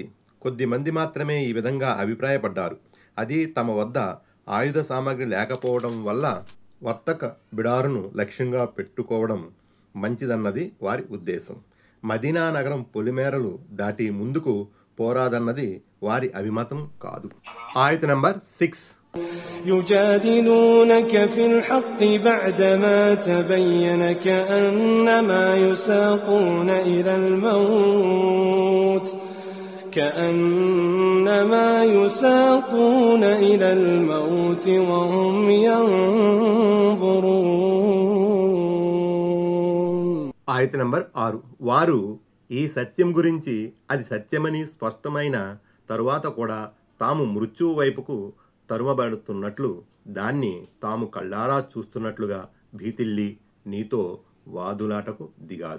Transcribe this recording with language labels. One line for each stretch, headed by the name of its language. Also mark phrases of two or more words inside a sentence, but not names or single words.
Telugu: కొద్దిమంది మాత్రమే ఈ విధంగా అభిప్రాయపడ్డారు. అది తమ వద్ద ఆయుధ సామాగ్రి లేకపోవడం వల్ల వర్తక బిడారును లక్ష్యంగా పెట్టుకోవడం మంచిదన్నది వారి ఉద్దేశం. మదీనా నగరం పొలిమేరలు దాటి ముందుకు పోరాదన్నది వారి అభిమతం కాదు. ఆయత్ నంబర్ 6.
Arabic: يجادلونك في الحق بعدما تبين كأنما يساقون إلى الموت وهم ينظرون.
Telugu: ఆయత్ నంబర్ 6. వారు ఈ సత్యం గురించి అది సత్యమని స్పష్టమైన తరువాత కూడా తాము మృత్యువు వైపుకు తరుమబడుతున్నట్లు దాన్ని తాము కళ్ళారా చూస్తున్నట్లుగా భీతిల్లి నీతో వాదులాటకు దిగారు.